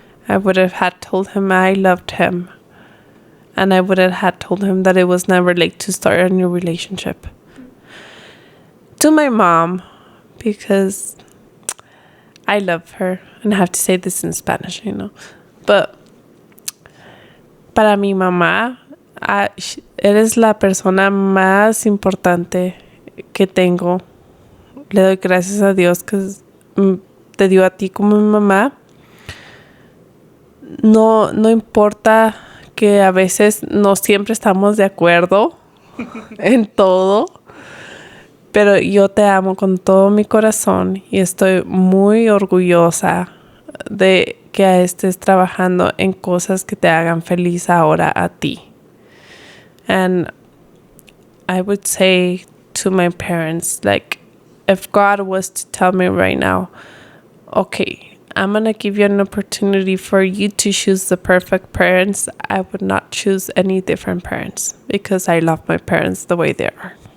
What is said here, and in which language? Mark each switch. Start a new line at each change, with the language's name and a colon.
English: I would have had told him I loved him. And I would have had told him that it was never late to start a new relationship. To my mom, because I love her. And I have to say this in Spanish, you know.
Spanish: But para mi mamá, eres la persona más importante que tengo. Le doy gracias a Dios que te dio a ti como mi mamá. No importa que a veces no siempre estamos de acuerdo en todo, pero yo te amo con todo mi corazón y estoy muy orgullosa de que estés trabajando en cosas que te hagan feliz ahora a ti.
English: And I would say to my parents, like, if God was to tell me right now, okay, I'm going to give you an opportunity for you to choose the perfect parents, I would not choose any different parents because I love my parents the way they are.